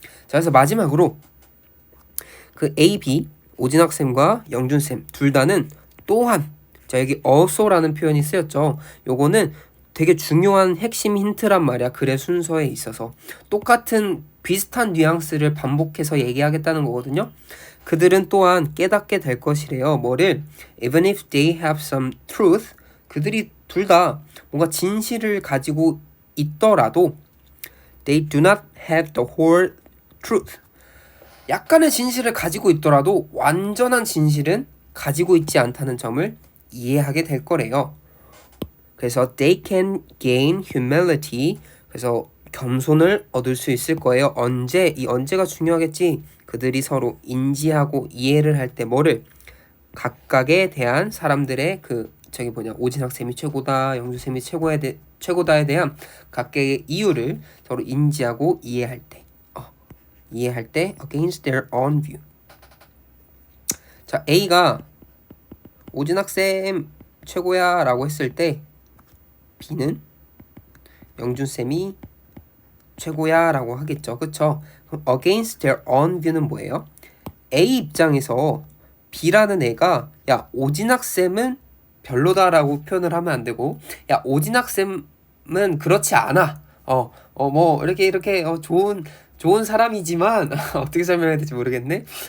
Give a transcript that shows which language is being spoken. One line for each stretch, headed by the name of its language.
Korean: 자, 그래서 마지막으로 그 A, B, 오진학쌤과 영준쌤 둘 다는 또한 자 여기 also라는 표현이 쓰였죠. 요거는 되게 중요한 핵심 힌트란 말이야. 글의 순서에 있어서 똑같은 비슷한 뉘앙스를 반복해서 얘기하겠다는 거거든요. 그들은 또한 깨닫게 될 것이래요. 뭐를?
English: Even if they have some truth,
Korean: 그들이 둘 다 뭔가 진실을 가지고 있더라도
English: they do not have the whole truth.
Korean: 약간의 진실을 가지고 있더라도 완전한 진실은 가지고 있지 않다는 점을 이해하게 될 거래요. 그래서
English: they can gain humility.
Korean: 그래서 겸손을 얻을 수 있을 거예요. 언제? 이 언제가 중요하겠지. 그들이 서로 인지하고 이해를 할 때 뭐를? 각각에 대한 사람들의 오진학쌤이 최고다, 영주쌤이 최고다에 대한 각각의 이유를 서로 인지하고 이해할 때
English: against their own view.
Korean: 자, A가 오진학쌤 최고야 라고 했을 때 B는 영준쌤이 최고야 라고 하겠죠. 그쵸? 그럼
English: against their own view
Korean: 는 뭐예요? A 입장에서 B라는 애가 야 오진학쌤은 별로다라고 표현을 하면 안 되고 야 오진학쌤은 그렇지 않아. 뭐 이렇게 좋은 사람이지만 어떻게 설명해야 될지 모르겠네.